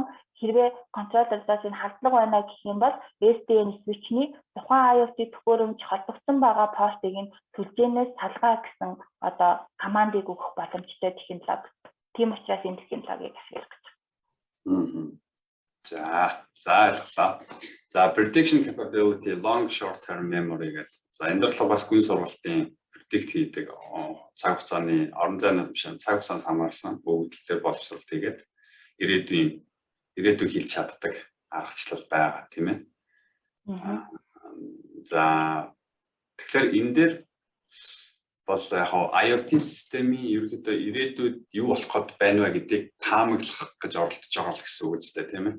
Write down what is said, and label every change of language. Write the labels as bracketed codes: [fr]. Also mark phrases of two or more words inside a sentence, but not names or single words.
[mn] Хэрвээ controller-аас энэ хардлага байна гэх юм бол [en] SDN switch- [mn] ний тухайн IoT төхөөрөмж холбогдсон байгаа портыг нь сүлжээнээс салгаа гэсэн одоо командыг өгөх боломжтой технологи. Тийм учраас энэ технологиг ашиглах гэж байна. За ойлголоо. За [en] prediction capability, long short term memory [mn] гэдэг. За энэ дэрлэг бас гүн сургалтын predict хийдэг цаг хугацааны орон зайны биш цаг хугацаанд хамаарсан өгөгдөлтэй боловсрол тэгээд ирээдүйг хэлж чаддаг аргачлал байгаа тийм ээ. За тэгэхээр энэ дээр бол яг IoT системийн ерөнхийдөө ирээдүйд юу болох гээд байна вэ гэдгийг таамаглах гэж оролдож байгаа л гэсэн үг үстэй тийм ээ.